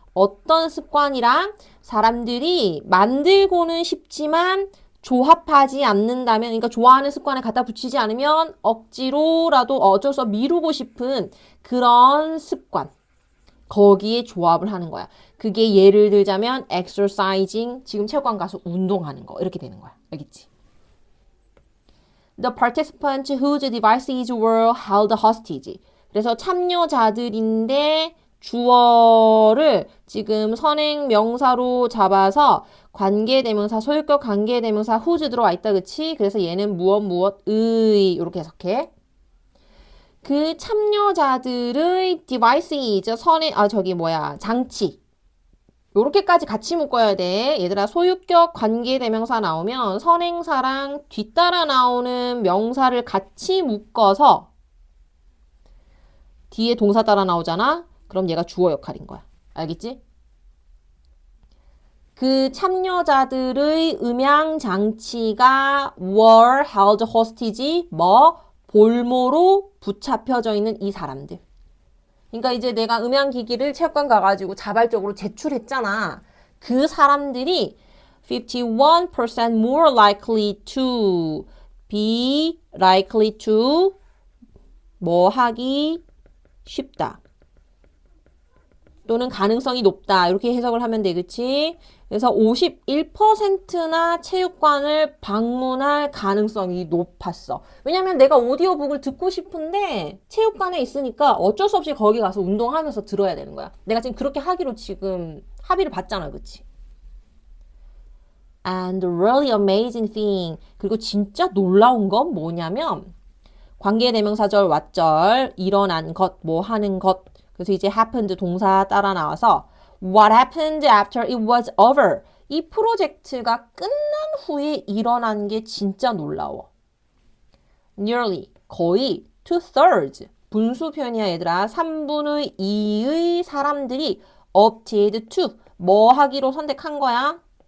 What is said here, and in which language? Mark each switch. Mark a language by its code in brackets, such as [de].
[ko] 어떤 습관이랑 사람들이 만들고는 싶지만 조합하지 않는다면, 그러니까 좋아하는 습관을 갖다 붙이지 않으면 억지로라도 어쩔 수 없이 미루고 싶은 그런 습관. 거기에 조합을 하는 거야. 그게 예를 들자면 [en] exercising, [ko] 지금 체육관 가서 운동하는 거 이렇게 되는 거야. 알겠지? [en] The participants whose devices were held hostage. [ko] 그래서 참여자들인데 주어를 지금 선행 명사로 잡아서 관계대명사, 소유격 관계대명사 whose 들어와 있다. 그치? 그래서 얘는 무엇의 이렇게 해석해. 그 참여자들의 devices, 장치. 요렇게까지 같이 묶어야 돼. 얘들아, 소유격 관계대명사 나오면 선행사랑 뒤따라 나오는 명사를 같이 묶어서 뒤에 동사 따라 나오잖아? 그럼 얘가 주어 역할인 거야. 알겠지? 그 참여자들의 음향장치가 [en] were held hostage, [ko] 볼모로 붙잡혀져 있는 이 사람들. 그러니까 이제 내가 음향기기를 체육관 가가지고 자발적으로 제출했잖아. 그 사람들이 [en] 51% more likely to [ko] be likely to 뭐 하기 쉽다. 또는 가능성이 높다. 이렇게 해석을 하면 돼. 그치? 그래서 51%나 체육관을 방문할 가능성이 높았어. 왜냐면 내가 오디오북을 듣고 싶은데 체육관에 있으니까 어쩔 수 없이 거기 가서 운동하면서 들어야 되는 거야. 내가 지금 그렇게 하기로 지금 합의를 봤잖아. 그치? [en] And really amazing thing. [ko] 그리고 진짜 놀라운 건 뭐냐면 관계대명사절 왓절 일어난 것, 뭐 하는 것. 그래서 이제 happened 동사 따라 나와서 [en] What happened after it was over? [ko] 이 프로젝트가 끝난 후에 일어난 게 진짜 놀라워. [en] Nearly, [ko] 거의 2/3. 분수 표현이야 얘들아. 3분의 2의 사람들이 [en] opted to, [ko] 뭐 하기로 선택한 거야?